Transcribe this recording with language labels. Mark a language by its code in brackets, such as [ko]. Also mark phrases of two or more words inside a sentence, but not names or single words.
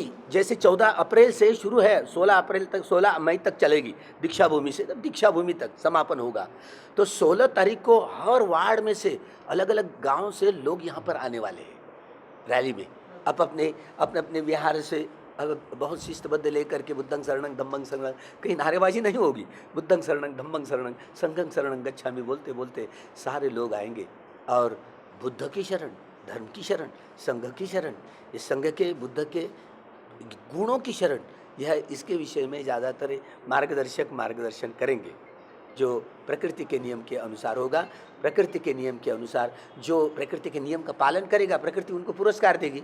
[hi] जैसे 14 अप्रैल से शुरू है, 16 अप्रैल तक, 16 मई तक चलेगी दीक्षा भूमि से, तब दीक्षा भूमि तक समापन होगा। तो 16 तारीख को हर वार्ड में से अलग-अलग गाँव से लोग यहाँ पर आने वाले हैं रैली में। अपने बिहार से बहुत शिस्तबद्ध लेकर के [pi] बुद्धं शरणं धम्मं शरणं, [hi] कहीं नारेबाजी नहीं होगी। [pi] बुद्धं शरणं धम्मं शरणं संघं शरणं गच्छामि [hi] बोलते बोलते सारे लोग आएंगे और बुद्ध की शरण, धर्म की शरण, संघ की शरण, ये संघ के बुद्ध के गुणों की शरण, यह इसके विषय में ज़्यादातर मार्गदर्शन करेंगे। जो प्रकृति के नियम के अनुसार होगा, प्रकृति के नियम के अनुसार जो प्रकृति के नियम का पालन करेगा, प्रकृति उनको पुरस्कार देगी।